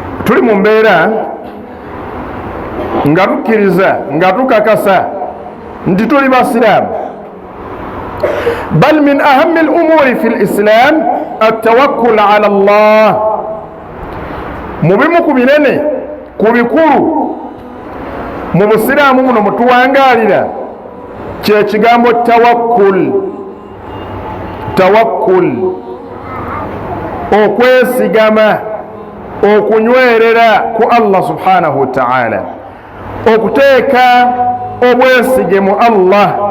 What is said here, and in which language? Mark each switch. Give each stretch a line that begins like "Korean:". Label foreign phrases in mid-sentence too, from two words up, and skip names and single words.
Ganda: tuli mu mbeera nga tukkiriza nga tukakasa nti tuli basiraamu.
Arabic: بل من أهم الأمور في الإسلام التوكل على الله.
Ganda: mu bimu ku binene ku bikulu mu busiraamu muno mutuwangaalira kye kigambo tawakkul. tawakkul okwesigama, okunywerera ku Allah
Arabic: سبحانه وتعالى,
Ganda: okuteeka obwesige mu Allah.